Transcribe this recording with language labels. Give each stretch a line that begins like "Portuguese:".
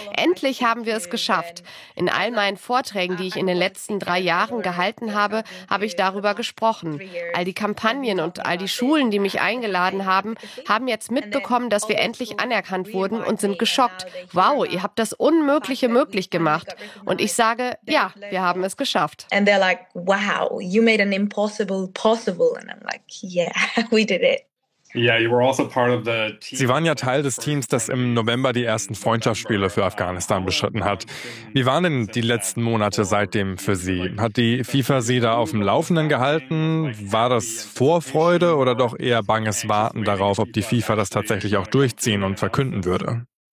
German: Endlich haben wir es geschafft. In all meinen Vorträgen, die ich in den letzten 3 Jahren gehalten habe, habe ich darüber gesprochen. All die Kampagnen und all die Schulen, die mich eingeladen haben, haben jetzt mitbekommen, dass wir endlich anerkannt wurden und sind geschockt. Wow, ihr habt das Unmögliche möglich gemacht. Und ich sage, ja, wir haben es geschafft.
English: And they're like, wow, you made an impossible possible. And I'm like, yeah, we did it.
German: Sie waren ja Teil des Teams, das im November die ersten Freundschaftsspiele für Afghanistan beschritten hat. Wie waren denn die letzten Monate seitdem für Sie? Hat die FIFA Sie da auf dem Laufenden gehalten? War das Vorfreude oder doch eher banges Warten darauf, ob die FIFA das tatsächlich auch durchziehen und verkünden würde?